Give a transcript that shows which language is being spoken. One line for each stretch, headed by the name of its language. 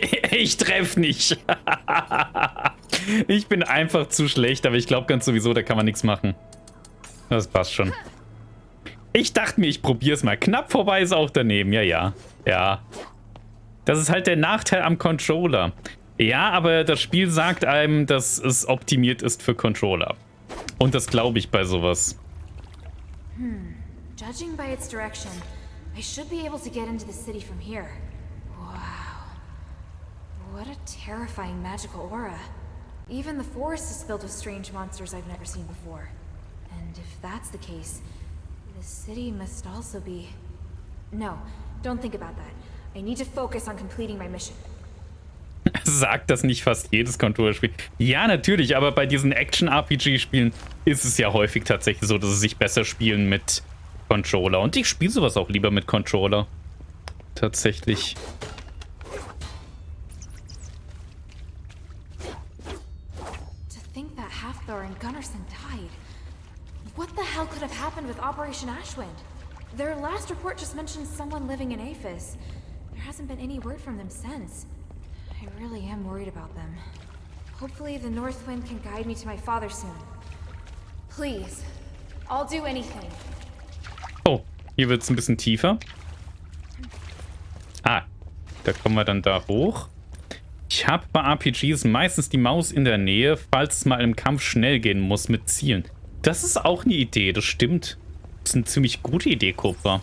German: Ich treffe nicht. Ich bin einfach zu schlecht, aber ich glaube ganz sowieso, da kann man nichts machen. Das passt schon. Ich dachte mir, ich probiere es mal. Knapp vorbei ist auch daneben. Ja, ja. Ja. Das ist halt der Nachteil am Controller. Ja, aber das Spiel sagt einem, dass es optimiert ist für Controller. Und das glaube ich bei sowas.
English: Judging by its direction, I should be able to get into the city from here. Wow. What a terrifying magical aura. Even the forest is filled with strange monsters I've never seen before. And if that's the case, the city must also be... No, don't think about that. I need to focus on completing my mission.
German: Sagt das nicht fast jedes Controllerspiel? Ja, natürlich, aber bei diesen Action-RPG-Spielen ist es ja häufig tatsächlich so, dass sie sich besser spielen mit Controller. Und ich spiele sowas auch lieber mit Controller. Tatsächlich.
English: To think that Hafthor and Gunnarsson died. What the hell could have happened with Operation Ashwind? Their last report just mentioned someone living in Aphis. There hasn't been any word from them since. I really am worried about them. Hopefully the North Wind can guide me to my father soon. Please, I'll do anything.
German: Oh, hier wird es ein bisschen tiefer. Ah, da kommen wir dann da hoch. Ich habe bei RPGs meistens die Maus in der Nähe, falls es mal im Kampf schnell gehen muss mit Zielen. Das ist auch eine Idee, das stimmt. Das ist eine ziemlich gute Idee, Cobra.